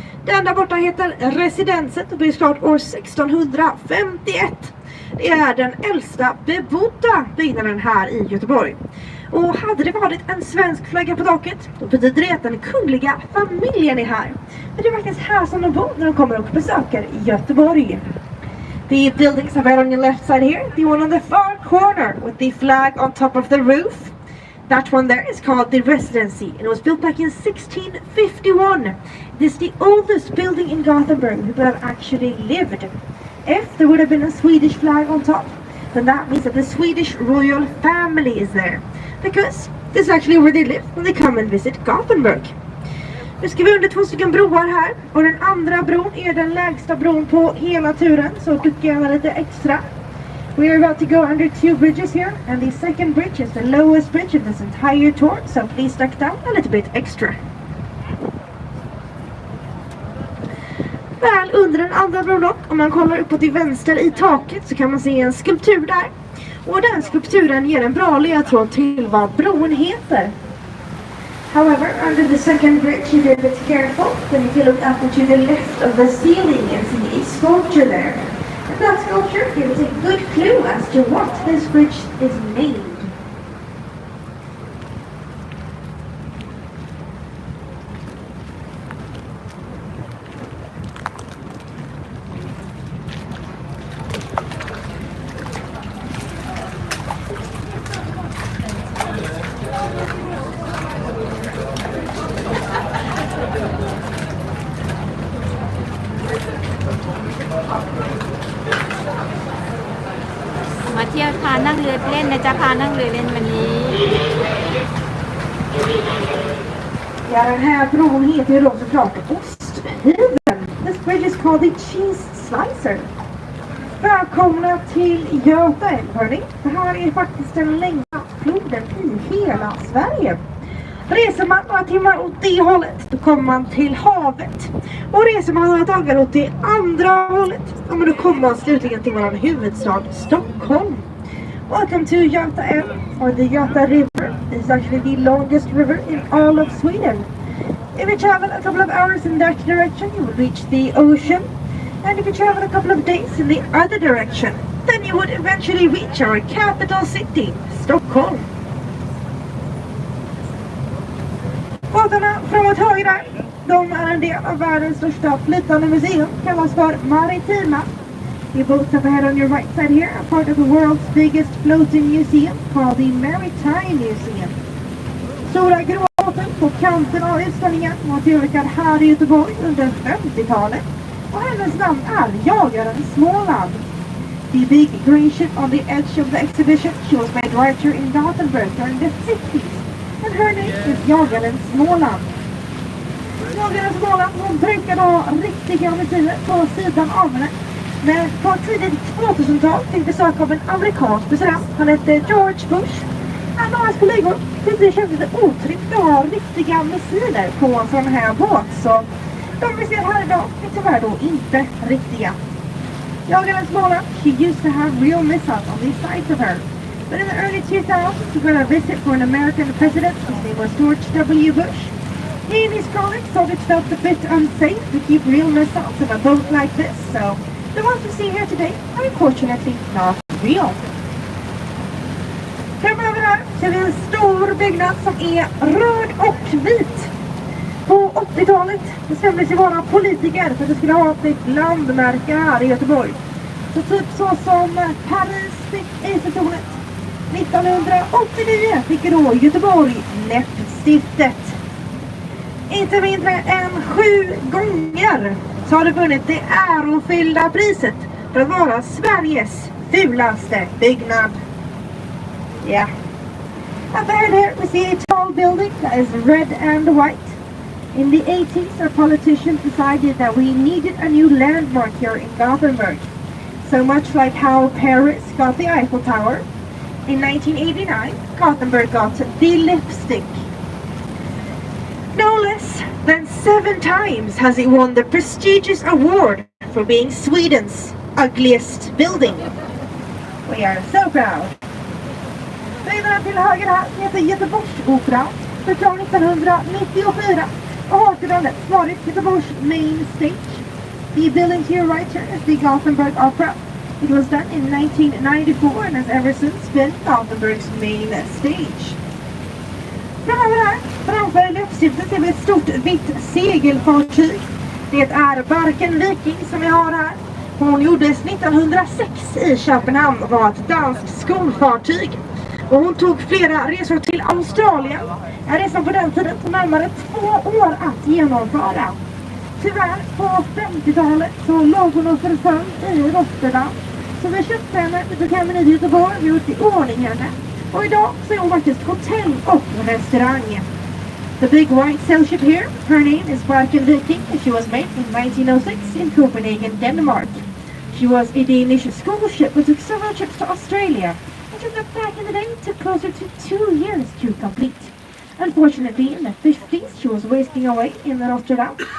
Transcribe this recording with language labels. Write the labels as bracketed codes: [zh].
[sv] Den där borta heter Residency och blir klart år 1651. Det är den äldsta bebodda byggnaden här i Göteborg. Och hade det varit en svensk flagga på taket, då betyder det att den kungliga familjen är här. Men det är faktiskt här som de bor när de kommer och besöker Göteborg. [en] The buildings are right on your left side here. The one on the far corner with the flag on top of the roof. That one there is called the Residency. And it was built back in 1651. This is the oldest building in Gothenburg people have actually lived. If there would have been a Swedish flag on top, then that means that the Swedish royal family is there. Because this is actually where they live when they come and visit Gothenburg. [sv] Nu ska vi under 2 stycken broar här. Och den andra bron är den lägsta bron på hela turen. Så duckar gärna lite extra. [en] We are about to go under 2 bridges here. And the second bridge is the lowest bridge in this entire tour. So please duck down a little bit extra. [sv] Väl under den andra bron då, om man kollar uppåt till vänster i taket så kan man se en skulptur där. Och den skulpturen ger en bra ledtråd till vad bron heter. [en] However, under the second bridge, you be a bit careful. Then if you look up to the left of the ceiling and see a sculpture there. And that sculpture gives a good clue as to what this bridge is named. [th] มาเที่ยวพานั่งเรือเล่นนะจ๊ะพานั่งเรือเล่นวันนี้ [sv] Ja, den här bron heter ju då såklart osthyveln. [en] This bridge is called the cheese slicer. [sv] Välkomna till Göta älv, hörni. Det här är faktiskt den längsta floden i hela Sverige. Reser man några timmar åt det hållet, då kommer man till havet. Och reser man några dagar åt det andra hållet, ja, men då kommer man slutligen till vår huvudstad Stockholm. [en] Welcome to Göta älv, or the Göta River. It's actually the longest river in all of Sweden. If you travel a couple of hours in that direction, you will reach the ocean. And if you travel a couple of days in the other direction, then you would eventually reach our capital city, Stockholm. [sv] Båtarna framåt höger, de är en del av världens största flytande museum, kallas för Maritime. [en] The boats up ahead on your right side here are part of the world's biggest floating museum called the Maritime Museum. [sv] Stora grå båten på kanten av utställningen var tillverkad här i Göteborg under 50-talet. Och hennes namn är jagaren Småland. [en] The big green ship on the edge of the exhibition, she was made right here in Gothenburg during the 60s. And her name is jagaren Småland. [sv] Jagaren Småland, hon brukade ha riktiga missiler på sidan av henne. Men på tidigt 2000-tal fick besök av en amerikansk president. Han hette George Bush. Han och hans kollegor tyckte det kändes lite otryggt att ha riktiga missiler på en sån här båt. Så de vi ser här idag är tyvärr då inte riktiga. [en] Jagaren Småland, she used to have real missiles on the sides of her. But in the early 2000s, she got a visit for an American president. His name was George W. Bush. He and his colleagues thought it felt a bit unsafe to keep real missiles in a boat like this. So the ones we see here today are unfortunately not real. [sv] Framöver här ser vi en stor byggnad som är röd och vit. På 80-talet bestämde sig våra politiker för att det skulle ha ett landmärke här i Göteborg. Så typ så som Paris fick Eiffeltornet. 1989 fick då Göteborg läppstiftet. Inte mindre än 7 gånger så har det vunnit det ärofyllda priset för att vara Sveriges fulaste byggnad. [en] Yeah. Up ahead here we see a tall building that is red and white. In the 80s, our politicians decided that we needed a new landmark here in Gothenburg. So much like how Paris got the Eiffel Tower, in 1989, Gothenburg got the lipstick. No less than 7 times has it won the prestigious award for being Sweden's ugliest building. We are so proud. [sv] Byggnaden till höger här heter Göteborgsoperan, från 1994 och har till dess varit Göteborgs [en] main stage. The building to your right here is the Gothenburg Opera. It was done in 1994 and has ever since been Gothenburgs main stage. [sv] Framför löpstiftet ser vi ett stort vitt segelfartyg. Det är Barken Viking som vi har här. Hon gjordes 1906 i Köpenhamn och var ett danskt skolfartyg. Och hon tog flera resor till Australien. En resa på den tiden tog närmare 2 år att genomföra. Tyvärr på 50-talet så låg hon och förföll i Rotterdam. Så vi köpte henne, vi tog hem henne i Göteborg, vi gjort i ordning henne. Och idag så är hon faktiskt hotell och restaurang. [en] The big white sail ship here, her name is Barken Viking and she was made in 1906 in Copenhagen, Denmark. She was a Danish school ship but took several trips to Australia. And she got back in the day, took closer to 2 years to complete. Unfortunately, in the 50s, she was wasting away in Rotterdam.